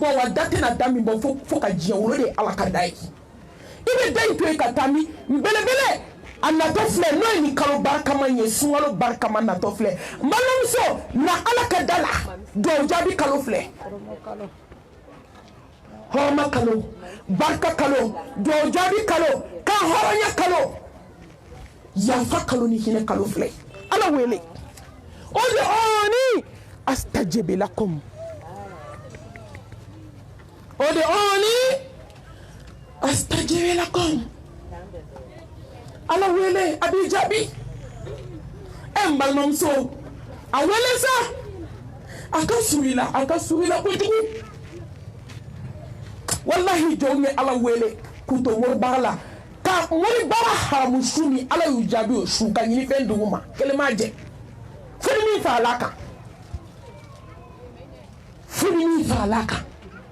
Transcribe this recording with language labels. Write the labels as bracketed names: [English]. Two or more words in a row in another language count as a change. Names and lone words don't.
[Bambara] bɔ wa da tɛna da min bɔ fo ka diɲɛ wolo de ye ala ka da ye i bɛ da in to yen ka taa min belebele a natɔ filɛ n'o ye nin kalo barikama ye sunkalo barikama natɔ filɛ n balimamuso na ala ka da la duwawu jaabi kalo filɛ hɔrɔma kalo barika kalo duwawu jaabi kalo ka hɔrɔnya kalo yafa kalo ni hinɛ kalo filɛ ala wele [Arabic] ادعوني أستجب لكم ادعوني أستجب لكم [Bambara] ala wele a b'i jaabi n balimamuso a wele sa a ka surun i la kojugu wallahi jɔnw ye ala wele k'u to moribaara la ka moribaara haramu su ni ala y'u jaabi o su ka ɲini fɛn dugu ma kelen m'a jɛ fo ni min farala kan